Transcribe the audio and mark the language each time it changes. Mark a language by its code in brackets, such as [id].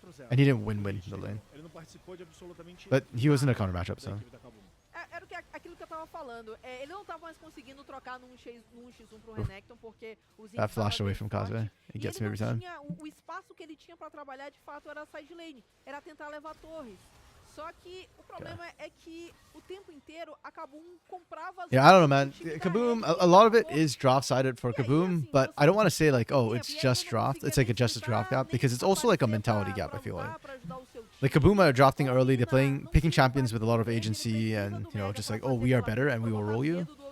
[en] And he didn't win the lane. But he was in a counter matchup, so. [pt] Era aquilo que eu tava falando. Ele não tava mais conseguindo trocar num X1 pro Renekton, porque os [en] That flash away from Kaze. He gets me every time. [pt] O espaço que ele tinha pra trabalhar, de fato, era a side lane. Era tentar levar torres. Só que o problema é que o tempo inteiro a Kabum comprava... [en] Yeah, I don't know, man. Kaboom, a lot of it is draft-sided for Kaboom, but I don't want to say like, oh, it's just draft. It's like just a draft gap, because it's also like a mentality gap, I feel like. Like Kaboom are drafting early, they're picking champions with a lot of agency and, you know, just like, oh, we are better and we will roll you.